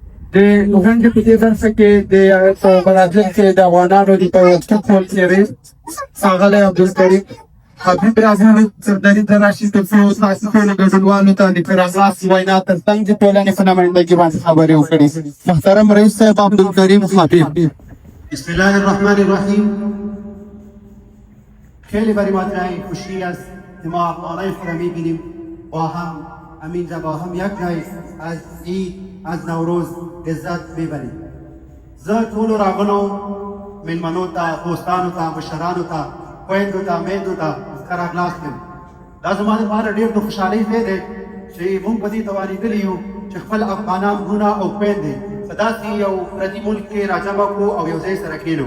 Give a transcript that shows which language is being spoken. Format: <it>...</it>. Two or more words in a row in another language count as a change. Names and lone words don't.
<ps>د غونډې په دې برخه کې د په برازیل کې د افغانانو د پیوستون ولسمشر ښاغلی عبدالکریم حبیب راغلی سرداري ته راشي تر څو تاسو ټولو ګډونوالو ته د پیراګراف وینا ترڅنګ د ټولنې په نمایندګۍ باندې خبرې وکړي. محترم رئیس صاحب عبدالکریم حبیب.</ps> <ar>بسم الله الرحمن الرحیم.</ar> <fa>خیلی برای ما جای خوشی است که ما افغانای خود را می‌بینیم با هم همینجا با هم یک جای از عید از نوروز لذت میبریم.</fa> <ps>زه ټولو راغلو میلمنو ته دوستانو ته مشرانو ته خویندو ته میندو ته ښه راغلاست یم. دا زما لپاره ډېر د خوشحالۍ ځای دی چې موږ په دې توانېدلي یو چې خپل افغانان وروڼه او خویندې په داسې یو پردي ملک کې راجمع کړو او یو ځای سره کښېنو.</ps>